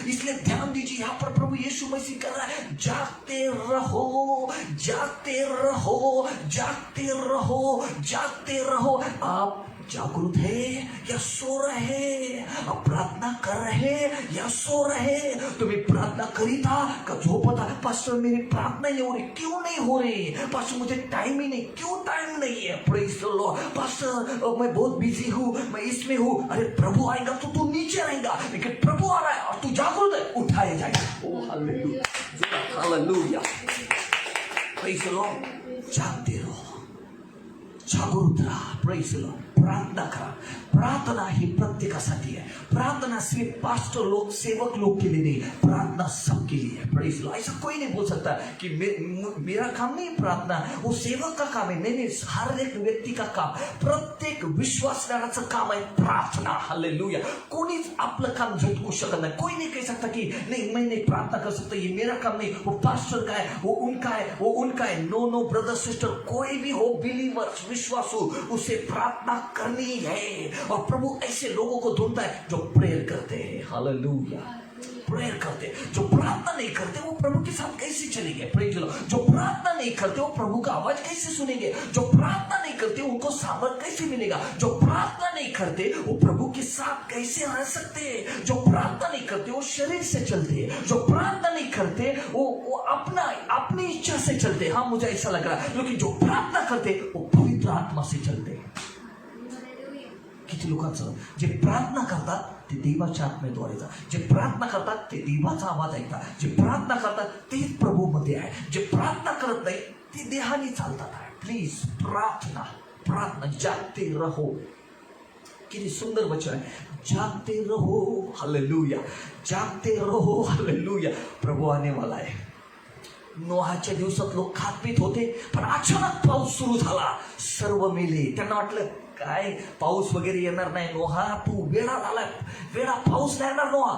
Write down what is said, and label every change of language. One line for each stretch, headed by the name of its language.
Hindi: इसलिए ध्यान दीजिए, यहाँ पर प्रभु यीशु मसीह कह रहा है जागते रहो, जागते रहो, जागते रहो, जागते रहो. आप जागृत है या सो रहे, आप प्रार्थना कर रहे या सो रहे.
Marathi: तुम्ही प्रार्थना करीता का झोपता.
Hindi: पास्टर मेरी प्रार्थना नहीं हो रही. क्यों नहीं हो रही? पास्टर मुझे टाइम ही नहीं. क्यों टाइम नहीं है?
English: Praise the Lord.
Hindi: पास्टर मैं बहुत बिजी हूँ, मैं इसमें हूँ. अरे प्रभु आएगा तो तू नीचे रहेगा, लेकिन प्रभु आ रहा है और तू जागृत है, उठाया जाएगा.
English: Oh hallelujah, hallelujah. Praise the Lord.
Hindi: जागते रहो,
Marathi: जागृत राहा.
English: Praise the lord.
Marathi: प्रार्थना करा. प्रार्थना ही प्रत्येकासाठी आहे.
Hindi: प्रार्थना सिर्फ पास्टर लोग, सेवक लोग के लिए नहीं, प्रार्थना सबके लिए है। Praise Lord. ऐसा कोई नहीं बोल सकता कि मेरा काम नहीं प्रार्थना, वो सेवक का काम है। नहीं, हर एक व्यक्ति का काम,
Marathi: प्रत्येक विश्वासणाऱ्याचं काम आहे प्रार्थना।
Hindi: हालेलुया।
Marathi: कोणीच आपलं काम झटकू शकत नाही।
Hindi: कोई नहीं कह सकता कि नहीं मैं नहीं प्रार्थना कर सकता, ये मेरा काम नहीं, वो पास्टर का है, वो उनका है, वो उनका है। नो ब्रदर सिस्टर, कोई भी हो बिलीवर्स, विश्वासु, उसे प्रार्थना करनी है। और प्रभु ऐसे लोगों को ढूंढता है जो प्रेयर करते हैं। हालेलुया। प्रेयर करते, जो प्रार्थना नहीं करते वो प्रभु के साथ कैसे चलेंगे? Praise Lord. जो प्रार्थना नहीं करते वो प्रभु का आवाज कैसे सुनेंगे? जो प्रार्थना नहीं करते उनको सामर्थ कैसे मिलेगा? जो प्रार्थना नहीं करते वो प्रभु के साथ कैसे रह सकते हैं? जो प्रार्थना नहीं करते वो शरीर से चलते हैं। जो प्रार्थना नहीं करते वो अपनी इच्छा से चलते। हाँ, मुझे ऐसा लग रहा है, लेकिन जो प्रार्थना करते वो पवित्र आत्मा से चलते।
Marathi: किती लोकांचं जे प्रार्थना करतात ते देवाच्या आत्मेद्वारे जातात, जे प्रार्थना करतात ते देवाचा आवाज ऐकतात, जे प्रार्थना करतात तेच प्रभू मध्ये आहे, जे प्रार्थना करत नाही ते देहाने चालतात आहे।
Hindi: प्लीज प्रार्थना जागते रहो।
Marathi: किती सुंदर वचन आहे,
Hindi: जागते रहो। हालेलुया। जागते रहो। हालेलुया। प्रभू आने वाला है।
Marathi: नोहाच्या दिवसात लोक खात पीत होते, पण अचानक पाऊस सुरू झाला, सर्व मेले। त्यांना वाटलं काय पाऊस वगैरे येणार नाही, नोहा तू वेळा झालाय, वेळा पाऊस नाही येणार नोहा।